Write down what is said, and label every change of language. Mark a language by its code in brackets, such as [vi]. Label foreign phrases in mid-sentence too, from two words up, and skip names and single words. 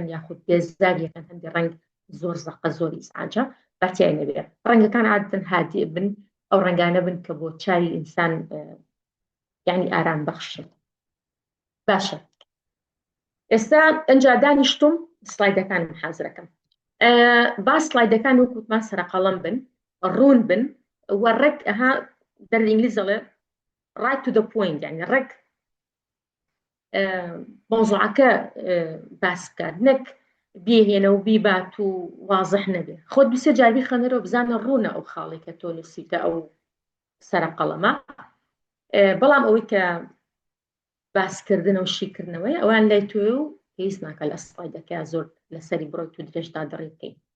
[ckb] یاخود بێزاریەکەن هەندێک ڕەنگ زۆر زەقە زۆر ئیزعاجە بەتیای نەبێ ڕەنگەکان عادەتەن هادی بن ئەو ڕەنگانە بن کە بۆ چاوی ئینسان یعنی ئارام بەخشن باشە ئێستا ئەنجا دانیشتم سڵایدەکانم حازرەکەم با سڵایدەکان وەکوتمان سەرقەڵەم بن ڕوون بن وەڕێک ئەها دەر ئینگلیزەڵێ [en] right to the point [ckb] يعني ڕێک مۆزوعەکە باس بکات نەک بێهێنە و بیبات و وازح نەبێ خۆت دوسێ جاربی خەنەرەوە بزانە ڕوونە ئەو خاڵی کە تۆ نووسیتە ئەو سەرقەڵەمە بەڵام ئەوەی کە باسکردنە و شیکردنەوەی ئەوان لای تۆ و پێویست ناکە لە سڵایدەکە زۆر لەسەری بڕۆیت و درێژدا دەڕێ بکەین